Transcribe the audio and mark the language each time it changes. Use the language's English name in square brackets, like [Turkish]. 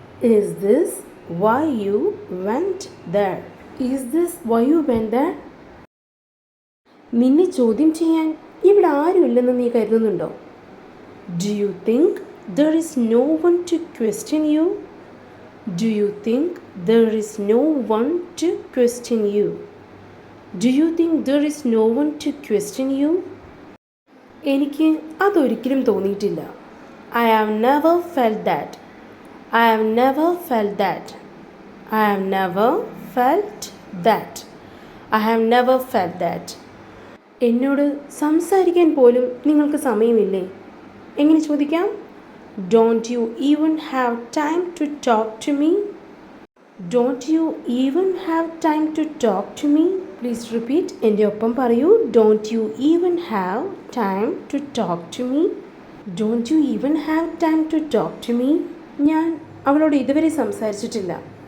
[English] Is this why you went there? Is this why you went there? [Malayalam] നിന്നെ ചോദ്യം ചെയ്യാൻ ഇവിടെ ആരുമില്ലെന്ന് നീ കരുതുന്നുണ്ടോ? [English] Do you think there is no one to question you? Do you think there is no one to question you? Do you think there is no one to question you? [Malayalam] എനിക്ക് അതൊരിക്കലും തോന്നിയിട്ടില്ല. [English] I have never felt that. I have never felt that. I have never felt that. I have never felt that. [Malayalam] എന്നോട് സംസാരിക്കാൻ പോലും നിങ്ങൾക്ക് സമയമില്ലേ? എങ്ങനെ ചോദിക്കാം? [English] Don't you even have time to talk to me? Don't you even have time to talk to me? Please repeat. [Malayalam] എൻ്റെ ഒപ്പം പറയൂ. [English] Don't you even have time to talk to me? Don't you even have time to talk to me? [Malayalam] ഞാൻ അവളോട് ഇതുവരെ സംസാരിച്ചിട്ടില്ല.